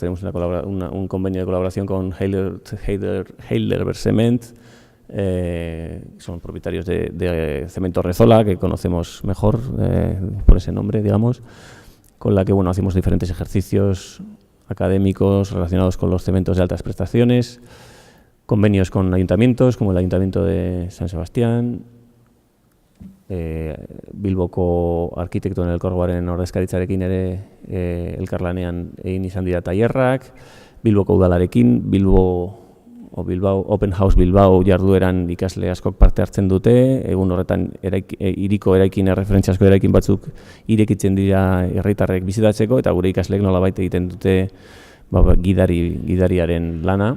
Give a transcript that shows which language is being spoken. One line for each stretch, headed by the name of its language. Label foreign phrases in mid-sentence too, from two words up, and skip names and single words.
Spanish: Tenemos un convenio de colaboración con Heidelberg Cement, son propietarios de Cemento Rezola, que conocemos mejor por ese nombre, digamos, con la que hacemos diferentes ejercicios académicos relacionados con los cementos de altas prestaciones. Convenios con ayuntamientos, como el Ayuntamiento de San Sebastián,
Basque: Bilboko arkitektoen elkargoaren ordezkaritzarekin ere elkarlanean egin izan dira tailerrak, Bilboko udalarekin, Bilbao Open House Bilbao jardueran ikasle askok parte hartzen dute, egun horretan hiriko eraikin erreferentziazko eraikin batzuk irekitzen dira herritarrek bizitatzeko, eta gure ikasleek nolabait egiten dute gidariaren lana.